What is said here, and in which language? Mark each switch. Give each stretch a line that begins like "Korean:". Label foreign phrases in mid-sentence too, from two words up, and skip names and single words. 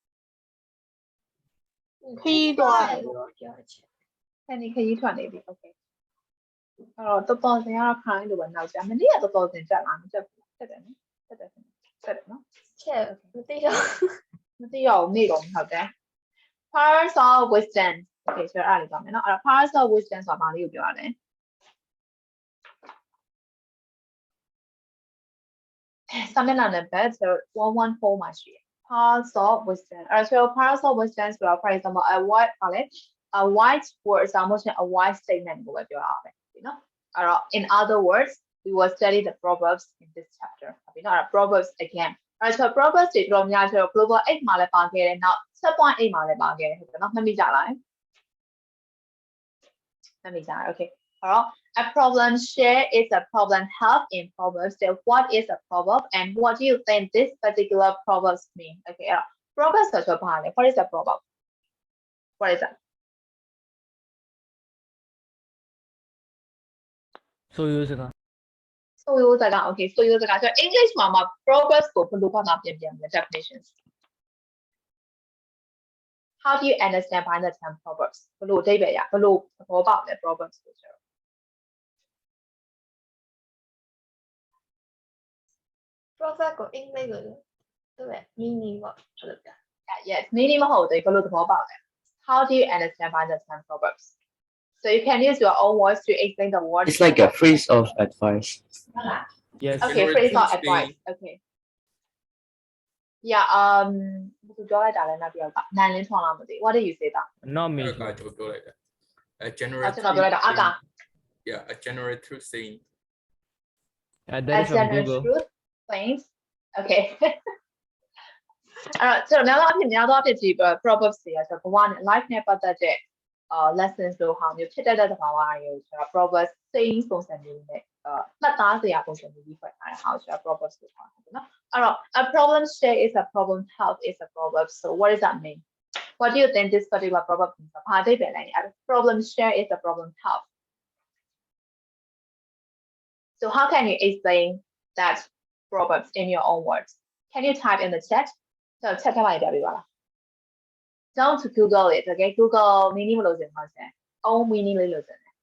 Burmese: ခီးသွား လို့ပြောချင် ဟန်နီခရီးထွက်နေပြီ Okay အဲ့တော့တော်တော်စင်ကတော့ခိုင်းလို့ပဲနောက်ကြမနေ့ကတော်တော်စင်ကြက်လားမကြက်ဘူးတက်တယ်နော်တက်တယ်နော် ချက်မသိတော့ မသိတော့နေ့တော့ဟုတ်တယ်
English: Powers of wisdom
Burmese: Okay ဆိုတော့အဲ့ဒါလေးပါမယ်နော်အဲ့တော့
English: powers of wisdom
Burmese: ဆိုတာဘာလေးကိုပြောရလဲစာ မျက်နှာနံပါတ်114မှာရှိတယ်
English: powers of wisdom
Burmese: အဲ့ဆို
English: powers of wisdom
Burmese: ဆိုတာ
English: for example a wide
Burmese: ပါလေ
English: a wide word
Burmese: စာမို့ရှင်
English: a wide statement
Burmese: ကိုပဲပြောရအောင်ပဲဒီနော်အဲ့တော့
English: in other words we will study the proverbs in this chapter
Burmese: ဟုတ်ပြီနော်အဲ့ proverbs again အဲ့ဆို proverbs တွေတော်များဆိုတော့ global 8မှာလည်းပါခဲ့တယ်နောက် 7.8မှာလည်းပါခဲ့တယ်ဟုတ်တယ်နော်မှတ်မိကြလား
English: မှတ်မိကြတယ် okay အဲ့တော့ a problem share is a problem help in proverbs so what is a proverb and what do you think this particular proverbs mean okay အဲ့တော့ proverbs
Burmese: ဆိုတော့ဘာလဲ
English: what is a proverb what is that
Burmese: ဆိုရိုးစကား ဆိုရိုးစကား okay ဆိုရိုးစကားဆိုတော့ English မှာ proverbs ကိုဘယ်လိုဘာသာပြန်ပြန်လဲ definitions
English: how do you understand by the term proverbs
Burmese: ဘယ်လိုအဓိပ္ပာယ်ရဘယ်လိုသဘောပေါက်လဲ proverbs ကိုဆိုတော့ proverb ကိုအင်္ဂလိပ်လိုသူ့ရဲ့ meaning ပေါ့ဆိုတော့
English: yes meaning
Burmese: မဟုတ်သေးဘယ်လိုသဘောပေါက်လဲ
English: how do you understand by the term proverbs so you can use your own words to explain the word It's like a phrase of advice. yes okay Generate phrase of truth advice okay yeah
Burmese: ဘယ်လိုပြောလိုက်တာလဲနောက်တစ်ယောက်ကနိုင်လင်းထွန်လာမသိ
English: what did you say that not me
Burmese: အဲ့ဒါကျွန်တော်ပြောလိုက်တာ
English: a generate
Burmese: ကျွန်တော်ပြောလိုက်တာအကာ
English: yeah a generate truth saying that is as from general Google truth claims okay
Burmese: အဲ့တော့ကျွန်တော်များသောအားဖြင့်ဒီ proverbs တွေဆိုတော့ဘဝနဲ့ life နဲ့ပတ်သက်တဲ့lessons လို့ဟာမျိုးဖြစ်တတ်တဲ့သဘာဝတွေကိုကျွန်တော်
English: proverbs saying
Burmese: ပုံစံမျိုးနဲ့မှတ်သားစရာပုံစံမျိုးကြီးဖွဲ့ထားတဲ့ဟာကိုကျွန်တော် proverbs လို့ခေါ်တယ်နော်အဲ့တော့
English: a problem share is a problem help
Burmese: is a proverb
English: so what does that mean what do you think this particular proverb means
Burmese: ဘာအဓိပ္ပာယ်လဲအဲ့
English: problem share is a problem help so how can you explain that proverbs in your own words can you type in the chat so chat
Burmese: ထဲမှာပြပေးပါလား
English: don't Google it okay Google meaning မလို့စင်ပါစင် own meaning လေးလို့စင်